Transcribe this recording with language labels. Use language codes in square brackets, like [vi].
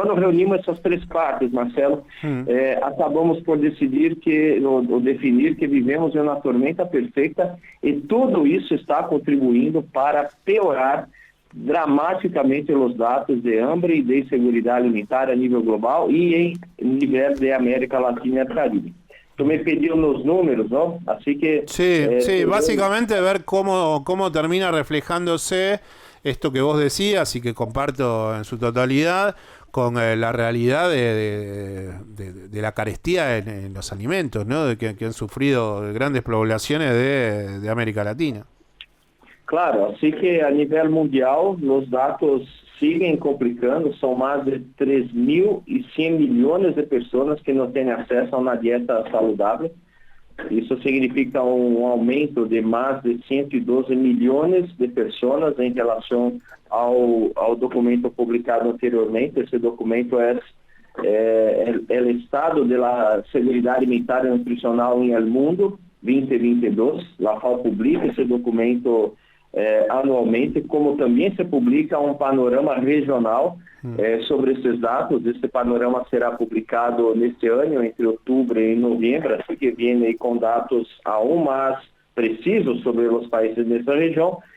[pt] Quando reunimos essas três partes, Marcelo, acabamos por definir que vivemos em uma tormenta perfeita, e tudo isso está contribuindo para piorar dramaticamente os dados de hambre e de insegurança alimentar a nível global e em nível de América Latina e Caribe. [es] Tú me pediu los números, ¿no? Así que... Sí, básicamente ver cómo termina reflejándose esto que vos decías y que comparto en su totalidad con la realidad de la carestía en los alimentos, ¿no? De que han sufrido grandes poblaciones de América Latina. Claro, así que a nivel mundial los datos siguen complicando, [pt] são mais de 3.100 milhões de pessoas que não têm acesso a uma dieta saudável. Isso significa um aumento de mais de 112 milhões de pessoas em relação ao documento publicado anteriormente. Esse documento é [es] el estado de la seguridad alimentaria y nutricional en el mundo 2022. La FAO publica ese documento anualmente, [pt] como também se publica um panorama regional sobre esses dados. Esse panorama será publicado neste ano, entre outubro e novembro, assim que vem com dados aún mais precisos sobre os países dessa região.